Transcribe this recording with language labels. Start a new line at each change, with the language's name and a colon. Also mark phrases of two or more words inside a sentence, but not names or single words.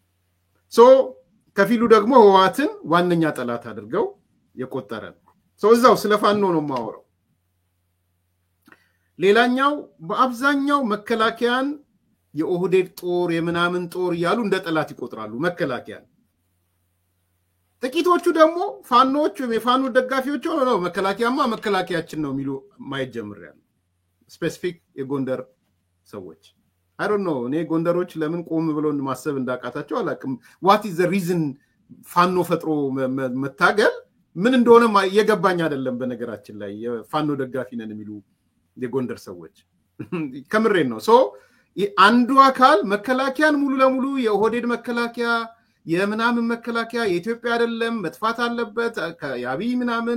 Amharic: ከፊሉ ደግሞ ህወሓትን ዋነኛ ጠላት አድርገው የቆጠረ ነው። እዛው ስለ ፋኖ ነው የማወራው። ሌላኛው በአብዛኛው መከላከያን የኦህዴድ ጦር የምናምን ጦር ያሉ እንደ ጠላት ይቆጥራሉ መከላከያን። ጥቂቶቹ ደግሞ ፋኖች ወይም የፋኖ ደጋፊዎች ሆነው መከላከያማ መከላከያችን ነው የሚሉ ማየት ጀምሬያለሁ። ስፔሲፊክ የጎንደር ሰዎች
English: I don't know
Amharic: እኔ ጎንደሮች ለምን ቆም ብለው ማሰብ እንዳቃታቸው አላቅም።
English: what is the reason
Amharic: ፋኖ ፈጥሮ መታገል ምን እንደሆነ የገባኝ አይደለም። በነገራችን ላይ የፋኖ ደጋፊ ነን የሚሉ የጎንደር ሰዎች ከምሬን ነው። አንዱ አካል መከላከያን ሙሉ ለሙሉ የኦህዴድ መከላከያ የምናምን መከላከያ የኢትዮጵያ አይደለም መጥፋት አለበት የአብይ ምናምን